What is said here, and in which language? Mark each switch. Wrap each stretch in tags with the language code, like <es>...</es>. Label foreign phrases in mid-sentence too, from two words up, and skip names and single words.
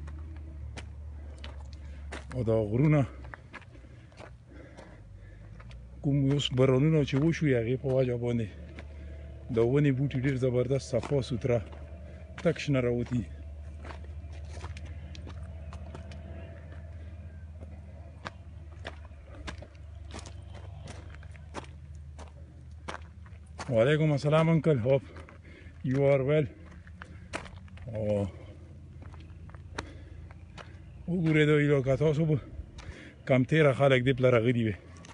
<ps>او دا غرونه کوم اوس بارانونه چې وشوي هغې په وجه باندې د ونې بوټي ډېر زبردست صفا سوتره تک شنه راوتي</ps> <ar>وعلیکم السلام</ar> <ps>انکل</ps> <en>hope you are well</en> <ps>وګورئ دا علاقه تاسو به کم تېره خلک دې پله راغلي وي</ps>